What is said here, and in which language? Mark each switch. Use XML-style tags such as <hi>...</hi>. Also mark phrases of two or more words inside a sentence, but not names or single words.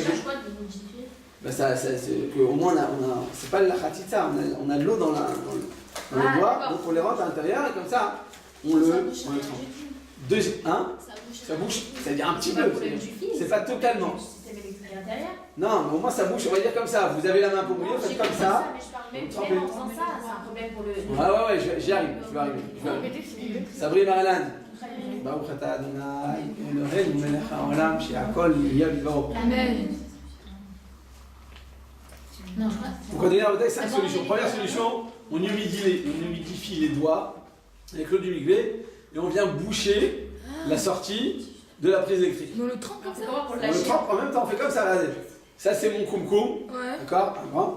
<fr>Ben au moins, c'est pas la khatitsa, on a de l'eau dans les doigts, donc on les rentre à l'intérieur, et comme ça, on le trempe. Deuxième, ça bouche, c'est-à-dire un petit peu, c'est pas totalement. Non, mais au moins ça bouche, on va dire comme ça. Vous avez la main pour mouiller, faites comme ça. Mais je parle même en faisant ça, c'est un problème pour le... Ouais, j'y arrive, je vais arriver.</fr> <arc>סברי מרנן.</arc> <he>ברוך אתה אדוני, אלוהינו מלך העולם, שהכל נהיה בדברו. אמן.</he> <fr>Donc on a 5 solutions. Première solution, on humidifie les doigts avec l'eau du mikvé et on vient boucher la sortie de la prise électrique. On le trempe comme ça? On le trempe en même temps, on fait comme ça, regardez. Ça c'est mon koum-koum, d'accord, un grand.</fr>